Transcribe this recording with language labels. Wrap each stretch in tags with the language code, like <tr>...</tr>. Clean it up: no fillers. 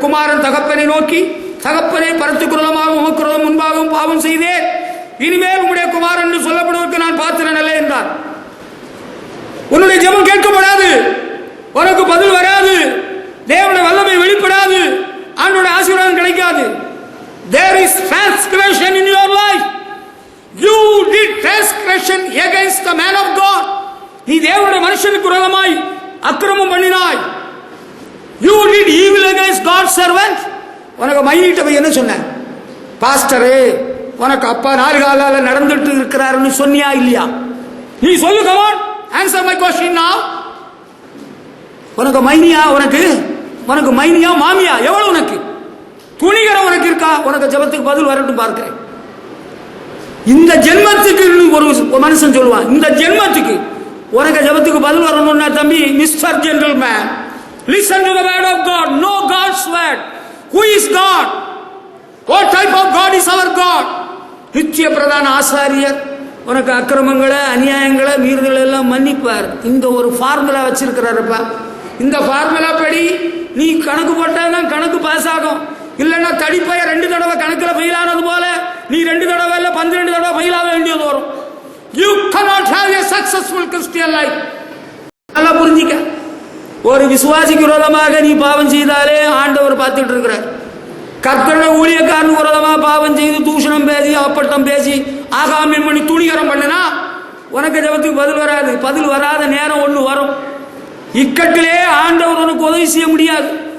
<ta>குமாரன் தகப்பனை நோக்கி, தகப்பனே பரத்துக்கு விரோதமாகவும் உமக்கு விரோதம் முன்பாகவும் பாவம் செய்தேன், இனிமேல் உங்களுடைய குமாரன் என்று சொல்லப்படுவதற்கு நான் பாத்திரன் அல்ல என்றார். உன்னுடைய ஜெபம் கேட்கப்படாது, உனக்கு பதில் வராது, தேவனுடைய வல்லமை வெளிப்படாது. முடியாது.</ta> <en>There is transgression in your life. You did transgression against the man of God.</en> <ta>நீ தேவனுடைய மனுஷனுக்கு விரோதமாய் அக்கிரமம் பண்ணினாய்.</ta> <en>You did evil against God's servant.</en> <ta>உனக்கு மைனிட்ட போய் என்ன சொன்ன? பாஸ்டரே, உனக்கு அப்பா 4 காலால நடந்துட்டு இருக்கிறாருன்னு சொன்னியா இல்லையா? நீ சொல்லு,</ta> <en>come on, answer my question now.</en> <ta>உனக்கு மைனியா? உனக்கு மைனியா மாமியா? எவ்வளவு உனக்கு துணிகர உனக்கு இருக்கா? உனக்கு ஜெபத்துக்கு பதில் வரட்டும் பார்க்கிறேன். இந்த ஜென்மத்துக்கு ஒரு மனுஷன் சொல்லுவான், இந்த ஜென்மத்துக்கு உனக்கு ஜெபத்துக்கு பதில் வரணும்னா தம்பி, mister gentleman,</ta> <en>listen to the word of God. Know God's word. Who is God? What type of God is our God?</en> <ta>நித்திய பிரதான ஆசாரியர் உனக்கு அக்கிரமங்களை அநியாயங்களை மீறுதல் எல்லாம் மன்னிப்பார். இந்த ஒரு ஃபார்முலா வச்சிருக்கிறாருப்பா. இந்த ஃபார்முலா படி நீ கணக்கு போட்டாதான் கணக்கு பாஸ் ஆகும். இல்லைன்னா தடிப்பைய 2 தடவை கணக்கில் ஃபெயில் ஆனது போல நீ 2 தடவை இல்லை 12 தடவை ஃபெயில் ஆக வேண்டியது வரும்.</ta> <en>You cannot have a successful Christian life.</en> <ta>நல்லா புரிஞ்சிக்க. ஒரு விசுவாசிக்கு விரோதமாக நீ பாவம் செய்தாலே ஆண்டவர் பார்த்துட்டு இருக்கிறார். கர்த்தருடைய ஊழியக்காரனுக்கு விரோதமாக பாவம் செய்து தூஷணம் பேசி அப்பட்டம் பேசி ஆகாமியம் பண்ணி துணிகரம் பண்ணினா உனக்கு ஜெபத்துக்கு பதில் வராது. பதில் வராத நேரம் ஒன்று வரும். இக்கட்டிலே ஆண்டவர் உனக்கு உதவி செய்ய முடியாது.</ta>